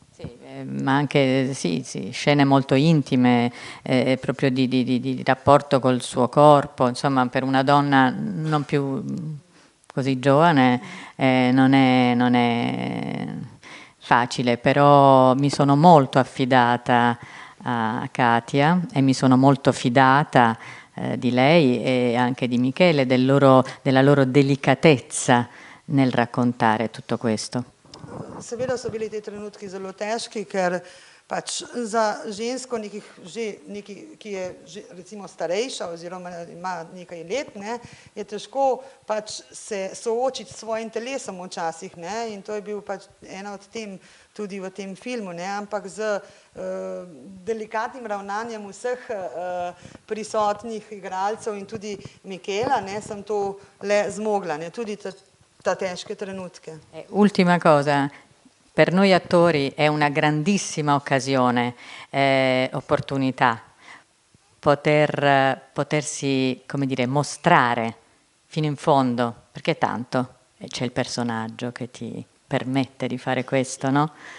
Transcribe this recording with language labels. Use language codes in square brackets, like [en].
[it] Sì, ma anche scene molto intime, proprio di rapporto col suo corpo, insomma, per una donna non più così giovane non è facile, però mi sono molto affidata a Katia e mi sono molto fidata di lei e anche di Michele, della loro delicatezza nel raccontare tutto questo. [sl] seveda so bili ti trenutki zelo težki, ker pač za žensko, ki je že recimo starejša oziroma ima nekaj let, ne, je težko pač se soočiti s svojim telesom včasih, ne, in to je bil pač ena od tem tudi v tem filmu, ne, ampak z delikatnim ravnanjem vseh prisotnih igralcev in tudi Michela, ne, sem to le zmogla, ne, tudi ta težke trenutke. [it] Ultima cosa. Per noi attori è una grandissima occasione, opportunità, potersi, come dire, mostrare fino in fondo, perché tanto c'è il personaggio che ti permette di fare questo, no?